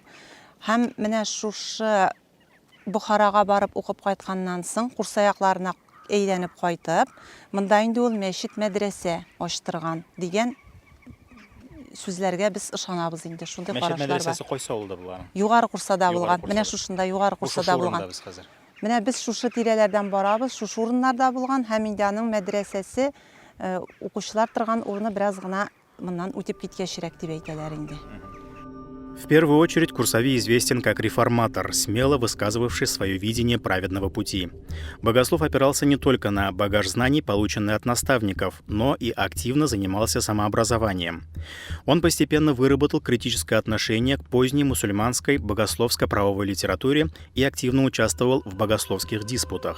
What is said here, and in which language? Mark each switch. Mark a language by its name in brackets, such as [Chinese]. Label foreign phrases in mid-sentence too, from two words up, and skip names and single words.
[Tatar] Һәм менә шушы Бухарага барып укып кайтканнан соң, Курса якларына әйләнеп кайтып, монда инде ул мәчет мәдрәсә ачтырган дигән сүзләргә без ышанабыз инде. Шундый карашлар бар. Мәчет мәдрәсәсе кайсы авылда булган? Югары Курсада булган. Менә шушында Югары Курсада булган. Менә без шушы тирәләрдән барабыз, шушы урыннарда булган, һәм инде аның мәдрәсәсе укучылар торган урыны бераз гына моннан үтеп киткәчрәк дип әйтәләр инде. [Russian] В первую очередь Курсави известен как реформатор, смело высказывавший свое видение праведного пути. Богослов опирался не только на багаж знаний, полученный от наставников, но и активно занимался самообразованием. Он постепенно выработал критическое отношение к поздней мусульманской богословско-правовой литературе и активно участвовал в богословских диспутах.